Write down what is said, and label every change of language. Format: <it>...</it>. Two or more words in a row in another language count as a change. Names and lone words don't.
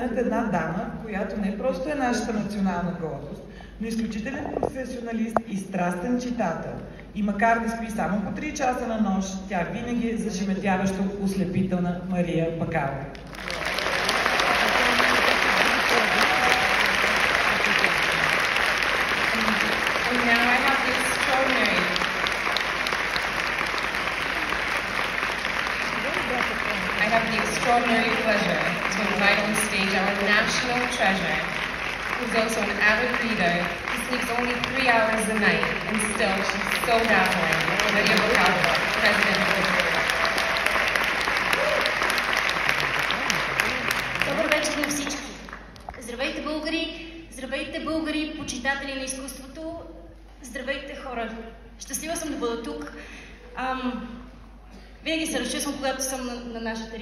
<bg>над една дама, която не просто е нашата национална гордост, но изключителен професионалист и страстен читател. И макар да спи само по 3 часа на нощ, тя винаги е зашеметяващо ослепителна Мария Бакалова.</bg> <en>I have the extraordinary pleasure to invite on stage our national treasure, who's also an avid reader, who sleeps only 3 hours a night, and still she's so dazzling, Maria Bacalova, President of the Board.</en> <bg>Добър вечер на всички! Здравейте българи, почитатели на изкуството, здравейте хора! Щастлива съм да бъда тук. Винаги се разчувствам, когато съм на наша територия.</bg>